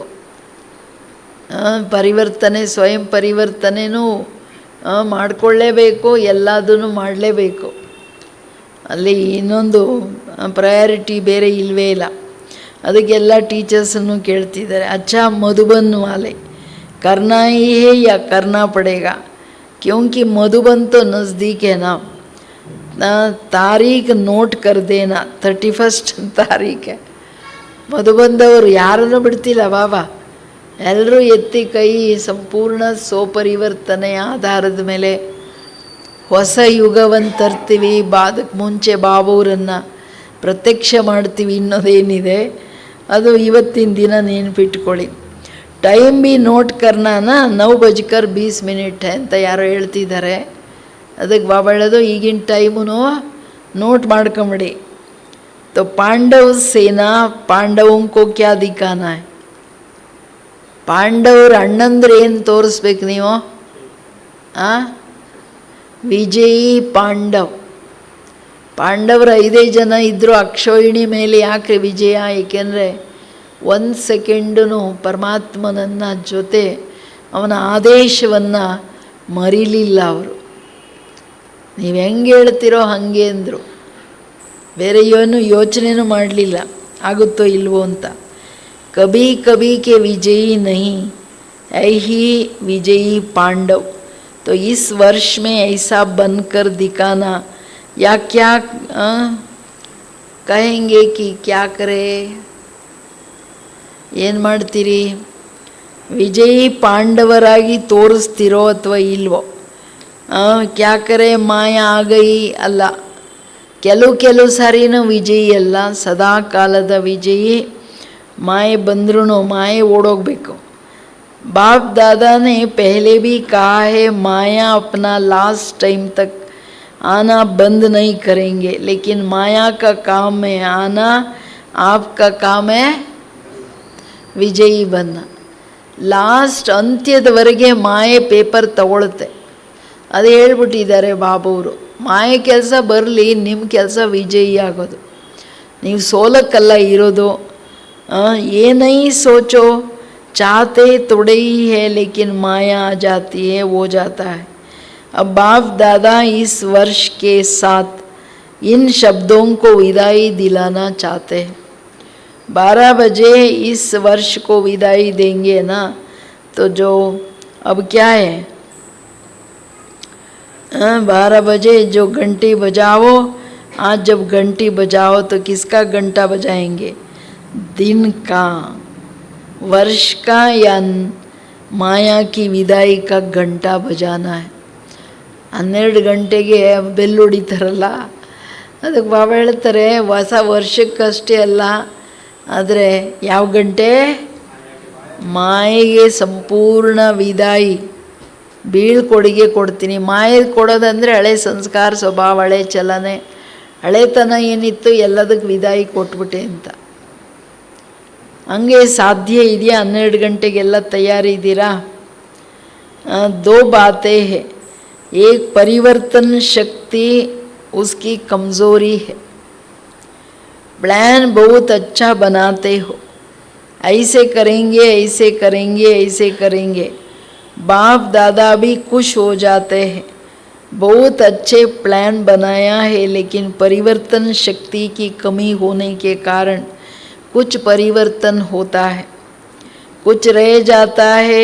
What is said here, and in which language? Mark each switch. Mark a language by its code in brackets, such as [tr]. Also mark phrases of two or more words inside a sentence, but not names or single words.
[kn] ಪರಿವರ್ತನೆ, ಸ್ವಯಂ ಪರಿವರ್ತನೆನೂ ಮಾಡಿಕೊಳ್ಳೇಬೇಕು, ಎಲ್ಲದನ್ನು ಮಾಡಲೇಬೇಕು. ಅಲ್ಲಿ ಇನ್ನೊಂದು ಪ್ರಯಾರಿಟಿ ಬೇರೆ ಇಲ್ಲವೇ ಇಲ್ಲ. ಅದಕ್ಕೆಲ್ಲ ಟೀಚರ್ಸನ್ನು ಕೇಳ್ತಿದ್ದಾರೆ, [hi] अच्छा मधुबन वाले करना ही है या करना पड़ेगा, क्योंकि मधुबन तो नज़दीक है ना, तारीख नोट कर देना, 31 ತಾರೀಖ. [kn] ಮಧುಬಂದವರು ಯಾರನ್ನು ಬಿಡ್ತಿಲ್ಲ ಬಾಬಾ, ಎಲ್ಲರೂ ಎತ್ತಿ ಕೈ ಸಂಪೂರ್ಣ ಸ್ವಪರಿವರ್ತನೆಯ ಆಧಾರದ ಮೇಲೆ ಹೊಸ ಯುಗವನ್ನು ತರ್ತೀವಿ. ಅದಕ್ಕೆ ಮುಂಚೆ ಬಾಬೂರನ್ನು ಪ್ರತ್ಯಕ್ಷ ಮಾಡ್ತೀವಿ ಅನ್ನೋದೇನಿದೆ ಅದು ಇವತ್ತಿನ ದಿನ ನೆನ್ಪಿಟ್ಕೊಳ್ಳಿ. [hi] टाइम भी नोट करना ना 9:20 [kn] ಅಂತ ಯಾರೋ ಹೇಳ್ತಿದ್ದಾರೆ. ಅದಕ್ಕೆ ಬಾಬಾ ಹೇಳೋದು, ಈಗಿನ ಟೈಮು ನೋಟ್ ಮಾಡ್ಕೊಂಬಿಡಿ. [hi] तो पांडव सेना पांडवों को क्या दिखाना है? [kn] ಪಾಂಡವರು ಅಣ್ಣಂದ್ರೆ ಏನು ತೋರಿಸ್ಬೇಕು ನೀವು? ವಿಜಯಿ ಪಾಂಡವ್. ಪಾಂಡವರು 5 ಜನ ಇದ್ದರು. ಅಕ್ಷೋಹಿಣಿ ಮೇಲೆ ಯಾಕೆ ವಿಜಯ? ಏಕೆಂದರೆ 1 ಸೆಕೆಂಡೂ ಪರಮಾತ್ಮನನ್ನ ಜೊತೆ ಅವನ ಆದೇಶವನ್ನು ಮರಿಲಿಲ್ಲ ಅವರು. ನೀವು ಹೆಂಗೆ ಹೇಳ್ತಿರೋ ಹಾಗೆ ಅಂದರು. ಬೇರೆ ಏನು ಯೋಚನೆನೂ ಮಾಡಲಿಲ್ಲ ಆಗುತ್ತೋ ಇಲ್ವೋ ಅಂತ. [hi] कभी कभी के विजयी नहीं, ऐ ही विजयी पांडव. तो इस वर्ष में ऐसा बनकर दिखाना या क्या कहेंगे कि क्या करे? [kn] ಏನು ಮಾಡ್ತೀರಿ? ವಿಜಯಿ ಪಾಂಡವರಾಗಿ ತೋರಿಸ್ತಿರೋ ಅಥವಾ ಇಲ್ವೋ? [hi] क्या करें माया आ गई ಅಲ್ಲ. [kn] ಕೆಲವು ಸಾರಿನೂ ವಿಜಯಿ ಅಲ್ಲ, ಸದಾ ಕಾಲದ ವಿಜಯಿ. माए बंदरूनो माए ओढ़ोगबेको. [hi] बाप दादा ने पहले भी कहा है, माया अपना [en] last time [hi] तक आना बंद नहीं करेंगे, लेकिन माया का काम है आना, आपका काम है विजयी बनना. [kn] ಲಾಸ್ಟ್ ಅಂತ್ಯದವರೆಗೆ ಮಾಯೆ ಪೇಪರ್ ತಗೊಳುತ್ತೆ. ಅದು ಹೇಳ್ಬಿಟ್ಟಿದ್ದಾರೆ ಬಾಬವರು. ಮಾಯೆ ಕೆಲಸ ಬರಲಿ, ನಿಮ್ಮ ಕೆಲಸ ವಿಜಯಿ ಆಗೋದು. ನೀವು ಸೋಲಕ್ಕಲ್ಲ ಇರೋದು. [hi] ये नहीं सोचो चाहते थोड़े ही है, लेकिन माया आ जाती है, वो जाता है. अब बाप दादा इस वर्ष के साथ इन शब्दों को विदाई दिलाना चाहते हैं. 12 बजे इस वर्ष को विदाई देंगे ना, तो जो अब क्या है 12 बजे जो घंटी बजाओ. आज जब घंटी बजाओ तो किसका घंटा बजाएंगे? दिन का, वर्ष का, या माया की विदाई का घंटा बजाना है. [kn] 12 ಗಂಟೆಗೆ ಬೆಲ್ ಹೊಡಿತಾರಲ್ಲ, ಅದಕ್ಕೆ ಬಾಬಾ ಹೇಳ್ತಾರೆ ಹೊಸ ವರ್ಷಕ್ಕಷ್ಟೇ ಅಲ್ಲ, ಆದರೆ ಯಾವ ಗಂಟೆ? ಮಾಯೆಗೆ ಸಂಪೂರ್ಣ ವಿದಾಯಿ, ಬೀಳ್ಕೊಡುಗೆ ಕೊಡ್ತೀನಿ. ಮಾಯೆ ಕೊಡೋದಂದರೆ ಹಳೆ ಸಂಸ್ಕಾರ, ಸ್ವಭಾವ, ಹಳೆ ಚಲನೆ, ಹಳೆತನ ಏನಿತ್ತು ಎಲ್ಲದಕ್ಕೆ ವಿದಾಯಿ ಕೊಟ್ಬಿಟ್ಟೆ ಅಂತ. ಹಂಗೆ ಸಾಧ್ಯ ಇದೆಯಾ? 12 ಗಂಟೆಗೆಲ್ಲ ತಯಾರಿದ್ದೀರಾ? [hi] 2 बातें है. एक परिवर्तन शक्ति उसकी कमज़ोरी है. प्लान बहुत अच्छा बनाते हो, ऐसे करेंगे ऐसे करेंगे ऐसे करेंगे. बाप दादा भी खुश हो जाते हैं, बहुत अच्छे प्लान बनाया है, लेकिन परिवर्तन शक्ति की कमी होने के कारण कुछ परिवर्तन होता है, कुछ रह जाता है.